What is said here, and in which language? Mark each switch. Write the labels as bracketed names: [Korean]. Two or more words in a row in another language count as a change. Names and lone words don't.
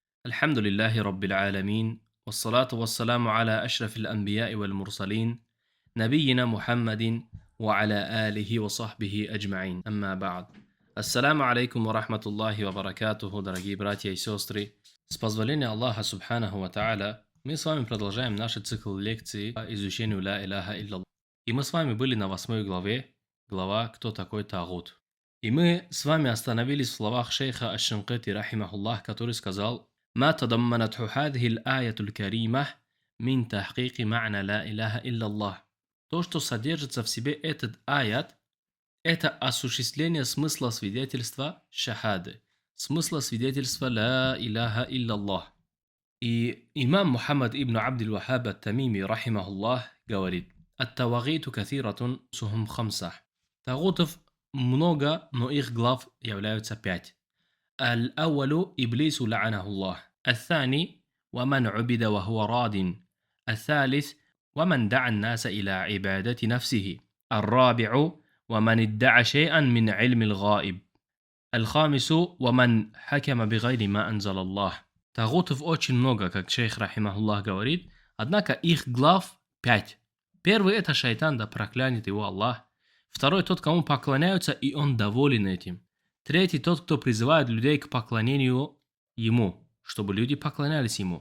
[Arabic] الحمد لله رب العالمين والصلاة والسلام على أشرف الأنبياء والمرسلين نبينا محمد وعلى آله وصحبه أجمعين أما بعد. السلام عليكم ورحمة الله وبركاته, [Russian] дорогие братья и сестры. С позволения Аллаха [Arabic] سبحانه وتعالى, [Russian] мы с вами продолжаем наш цикл лекций по изучению [Arabic] لا إله إلا الله. [Russian] И мы с вами были на 8 главе, глава «Кто такой Тагут?». И мы с вами остановились в словах шейха Аш-Шинкити, рахимахуллах, который сказал: [Arabic] «ما تضمنته هذه الآية الكريمة من تحقيق معنى لا إله إلا الله». [Russian] То, что содержится в себе этот аят, это осуществление смысла свидетельства шахады, смысла свидетельства [Arabic] لا إله إلا الله. [Russian] И имам Мухаммад ибн Абдул Вахаб ат-Тамими, рахимахуллах, [Arabic] говорит: «الطواغيت كثيرة رؤوسهم خمسة». [Russian] Тагутов много, но их глав являются 5. [Arabic] الأول إبليس لعنه الله. الثاني ومن عبد وهو راد. الثالث ومن دعا الناس إلى عبادة نفسه. الرابع ومن ادعى شيئا من علم الغائب. الخامس ومن حكم بغير ما أنزل الله. [Russian] Тагутов очень много, как шейх рахимахуллах говорит, однако их глав 5. Первый — это шайтан, да проклянет его Аллах. Второй — тот, кому поклоняются, и он доволен этим. Третий — тот, кто призывает людей к поклонению ему, чтобы люди поклонялись ему.